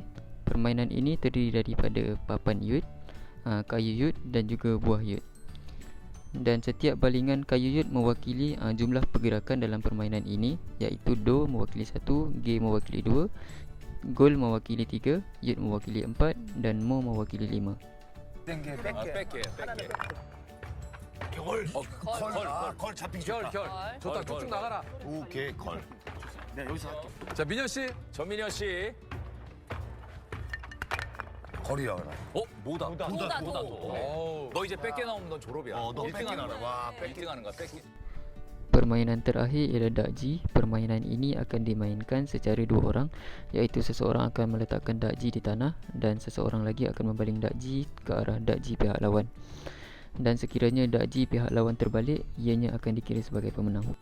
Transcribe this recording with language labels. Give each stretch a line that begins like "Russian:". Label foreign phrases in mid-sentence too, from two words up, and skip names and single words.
Malay: Permainan ini terdiri daripada papan yut, kayu yut dan juga buah yut. Dan setiap balingan kayu yut mewakili jumlah pergerakan dalam permainan ini, iaitu do mewakili 1, ge mewakili 2, gol mewakili 3, yut mewakili 4 dan mo mewakili 5.
Korean: 걸 잡히기 좋다. 좋다. 쭉쭉 나가라. 오케이, 걸. 네, 여기서 할게. 자, 민현 씨. 전민현 씨. 걸이야, 그럼. 뭐다. 오. 너 이제 뺏게 나오면 넌 졸업이야. 너 1등 뺏기는 하는 거야. 거야. 와, 1등 하는 거야. 뺏기.
Malay: Permainan terakhir ialah dakji. Permainan ini akan dimainkan secara 2 orang, iaitu seseorang akan meletakkan dakji di tanah dan seseorang lagi akan membaling dakji ke arah dakji pihak lawan. Dan sekiranya dakji pihak lawan terbalik, ianya akan dikira sebagai pemenang.